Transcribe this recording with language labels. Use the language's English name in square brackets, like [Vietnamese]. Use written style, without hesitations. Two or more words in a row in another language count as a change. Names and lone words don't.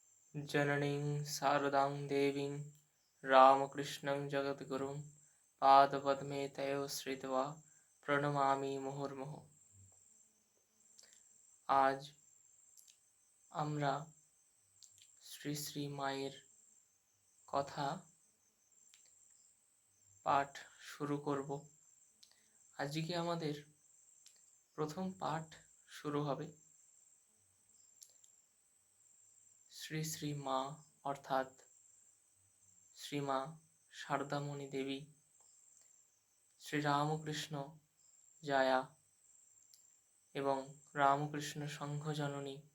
[Sanskrit] जननीं शारदां देवीं रामकृष्णं जगद्गुरुं पादपद्मे तयोः श्रित्वा প্রণমামি মুহুর্মুহু। [Bangla] আজ আমরা শ্রী শ্রী মায়ের কথা পাঠ শুরু করব। আজকে আমাদের প্রথম পাঠ শুরু হবে শ্রী শ্রী মা অর্থাৎ শ্রীমা শারদামণি দেবী, শ্রী রামকৃষ্ণ জায়া এবং রামকৃষ্ণ সংঘ জননী